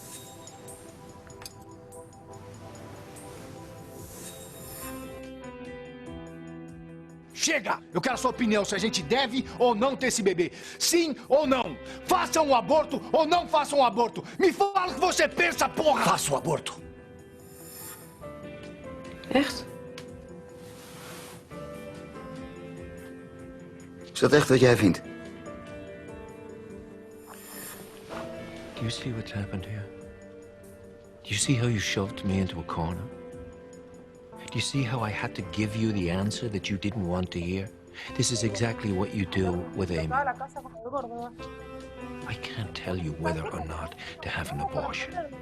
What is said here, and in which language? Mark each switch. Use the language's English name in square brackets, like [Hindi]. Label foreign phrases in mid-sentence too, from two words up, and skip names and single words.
[Portuguese] Chega! Eu quero a sua opinião se a gente deve ou não ter esse bebê. Sim ou não? Façam um aborto ou não façam um aborto? Me fala o que você pensa, porra! Faça o aborto. [Dutch] Echt? Is dat echt wat jij vindt? [English] Do you see what's happened here? Do you see how you shoved me into a corner? Do you see how I had to give you the answer that you didn't want to hear? This is exactly what you do with Amy. I can't tell you whether or not to have an abortion.